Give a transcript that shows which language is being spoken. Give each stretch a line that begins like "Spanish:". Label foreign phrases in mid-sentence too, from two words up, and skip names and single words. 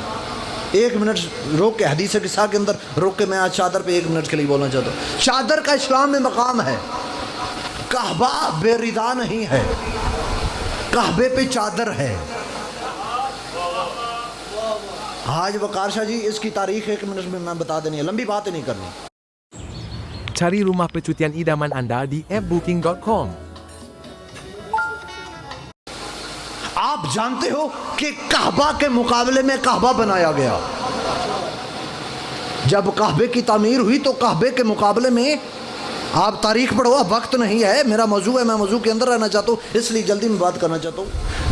Urdu: ایک منٹ روک کے, حدیث قصہ کے اندر روک کے میں آج چادر پہ ایک منٹ کے لیے بولنا چاہتا ہوں. چادر کا اسلام میں مقام ہے. کعبہ بے رضا نہیں ہے, کعبے پہ چادر ہے. آج وقار شاہ جی اس کی تاریخ ایک منٹ میں بتا دینی ہے, لمبی باتیں نہیں کرنی.
Malay: Cari rumah percutian idaman Anda di appbooking.com.
Urdu: آپ جانتے ہو کہ کعبہ کے مقابلے میں کعبہ بنایا گیا. جب کعبے کی تعمیر ہوئی تو کعبے کے مقابلے میں, آپ تاریخ پڑھو, وقت نہیں ہے, میرا موضوع ہے, میں موضوع کے اندر رہنا چاہتا ہوں اس لیے جلدی میں بات کرنا چاہتا ہوں.